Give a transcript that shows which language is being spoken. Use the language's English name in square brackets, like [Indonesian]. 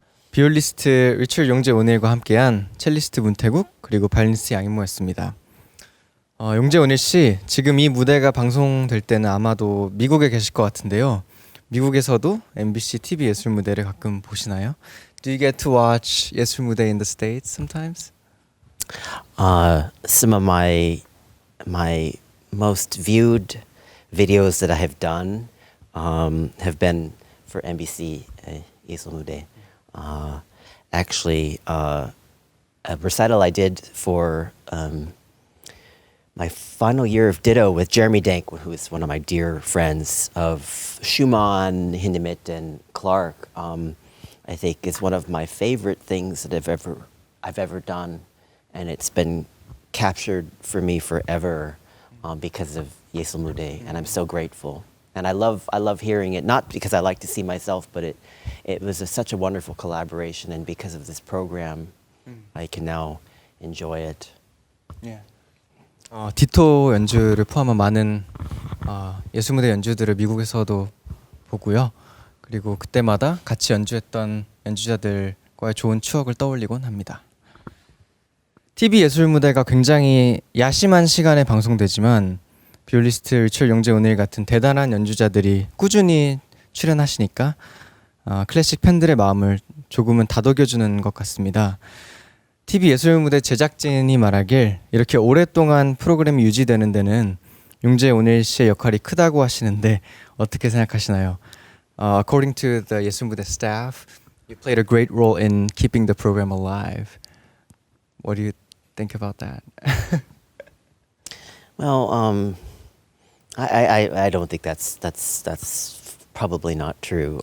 [Korean] 비올리스트 리처드 용재 오닐과 함께한 첼리스트 문태국 그리고 바이올리니스트 양인모였습니다. 용재 오닐 씨, 지금 이 무대가 방송될 때는 아마도 미국에 계실 것 같은데요. 미국에서도 MBC TV 예술무대를 가끔 보시나요? [English] Do you get to watch 예술무대 in the States sometimes? Some of my most viewed videos that I have done have been for MBC 예술무대. Actually, a recital I did for my final year of Ditto with Jeremy Dank, who is one of my dear friends, of Schumann, Hindemith, and Clark. I think is one of my favorite things that I've ever done, and it's been captured for me forever because of 예술무대, and I'm so grateful. And I love hearing it, not because I like to see myself, but it was such a wonderful collaboration, and because of this program, I can now enjoy it. Yeah. [Korean] 디토 연주를 포함한 많은 예술무대 연주들을 미국에서도 보고요. 그리고 그때마다 같이 연주했던 연주자들과의 좋은 추억을 떠올리곤 합니다. TV 예술무대가 굉장히 야심한 시간에 방송되지만 비올리스트 리처드 용재 오닐 같은 대단한 연주자들이 꾸준히 출연하시니까 클래식 팬들의 마음을 조금은 다독여주는 것 같습니다. TV 예술무대 제작진이 말하길 이렇게 오랫동안 프로그램이 유지되는 데는 용재 오닐 씨의 역할이 크다고 하시는데 어떻게 생각하시나요? [English] According to the 예술무대 staff, you played a great role in keeping the program alive. What do you think about that? Well, I don't think that's probably not true.